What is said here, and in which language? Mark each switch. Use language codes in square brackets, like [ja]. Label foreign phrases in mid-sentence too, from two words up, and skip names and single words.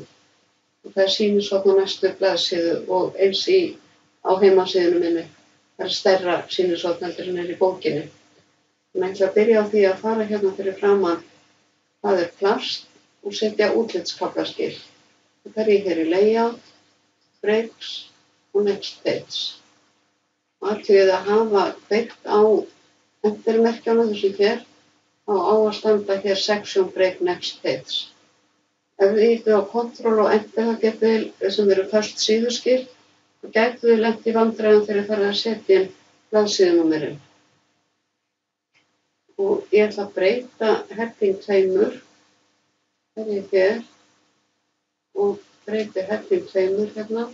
[is] Og það er sýnishorn á næstu blaðsíðu og eins á heimasíðunni minni. Það er stærra sýnishorn heldur en í bókinni. Ég ætla að byrja á því að fara hérna fyrir framan hvað er plast og setja útlitskaflaskil. Það fer ég hér í [en] layout, breaks [is] og [en] next page. [is] Og athugið að hafa kveikt á entermerkjunum þessu hér, þá á að standa hér [en] section break next page. [is] Ef þið ýtið á Ctrl og Enter þá getið þið sem eru föst síðuskil og gætuð þið lent í vandræðum þegar þið farið að setja inn blaðsíðunúmerin. Og ég ætla að breyta heading 2. Það er hér og breyti heading 2 hérna.